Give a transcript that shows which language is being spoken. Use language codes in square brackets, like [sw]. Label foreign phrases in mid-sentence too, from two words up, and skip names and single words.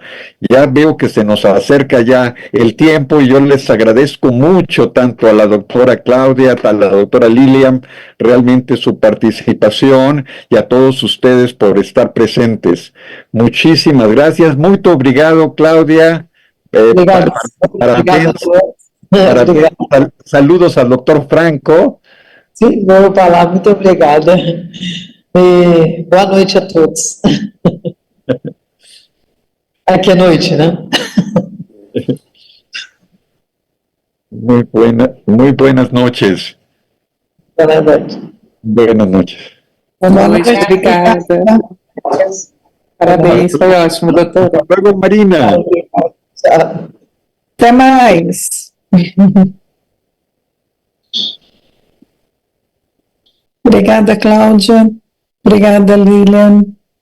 [es] Ya veo que se nos acerca ya el tiempo y yo les agradezco mucho tanto a la doctora Claudia, a la doctora Lilian, realmente su participación, y a todos ustedes por estar presentes. Muchísimas gracias. Muy obrigado, Claudia. [pt] Parabéns. [es] Saludos al doctor Franco. [pt] Sim, vou falar, muito obrigada. Boa noite a todos. Aqui é noite, né? [es] Muy buenas noches. [pt] Boa noite. [es] Buenas noches. [pt] Boa noite, Obrigada. Parabéns, foi ótimo, doutora. [es] Hasta luego, Marina. [pt] Tchau. Até mais. Obrigada, Cláudia. Obrigada, Lilian.